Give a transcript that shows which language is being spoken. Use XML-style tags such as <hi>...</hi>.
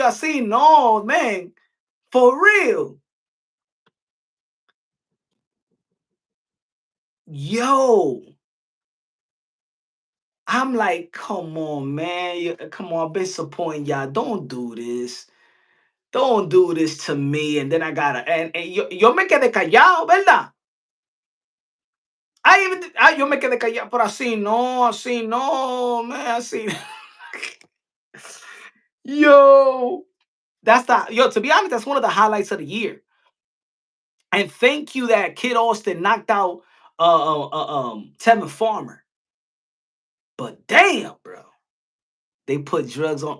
<en>I see no man for real. Yo, I'm like, come on, man. Come on, I've been supporting y'all. Don't do this. Don't do this to me. And then I gotta and</en> <es>yo me quedé callado, ¿verdad? Yo me quedé callado, pero así no, man, así.</es> <en>Yo, to be honest, that's one of the highlights of the year. And thank you that Kid Austin knocked out Tevin Farmer. But damn, bro. They put drugs on.</en>